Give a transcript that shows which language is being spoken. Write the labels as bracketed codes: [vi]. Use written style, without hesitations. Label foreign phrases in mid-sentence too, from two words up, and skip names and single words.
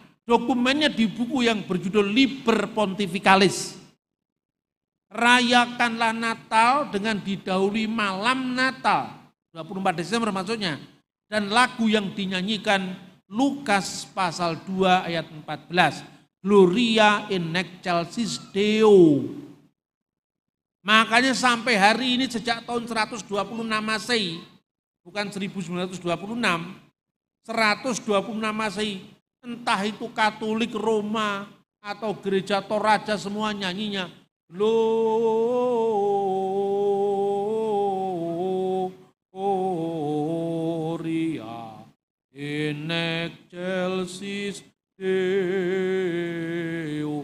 [id] Dokumennya di buku yang berjudul Liber Pontificalis. Rayakanlah Natal dengan didahului malam Natal, 24 Desember maksudnya. Dan lagu yang dinyanyikan Lukas pasal 2 ayat 14. [la] Gloria in excelsis Deo. [id] Makanya sampai hari ini sejak tahun 126 Masehi, bukan 1926, 126 Masehi, entah itu Katolik Roma atau gereja Toraja semua nyanyinya [la] Gloria in excelsis Deo.